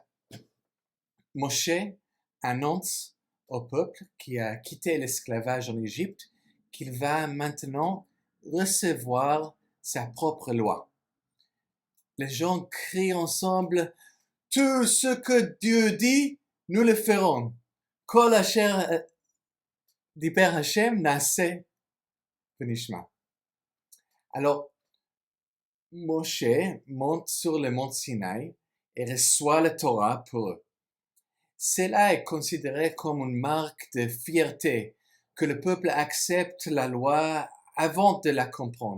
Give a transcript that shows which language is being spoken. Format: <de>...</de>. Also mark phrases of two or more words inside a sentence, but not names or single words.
<fr>Moshe annonce au peuple qui a quitté l'esclavage en Égypte qu'il va maintenant recevoir sa propre loi. Les gens crient ensemble « Tout ce que Dieu dit, nous le ferons.</fr> <he>כל אשר דיבר השם נעשה ונשמע</he> <fr>» Alors, Moshe monte sur le mont Sinaï et reçoit la Torah pour eux. Cela est considéré comme une marque de fierté que le peuple accepte la loi avant de la comprendre.</fr>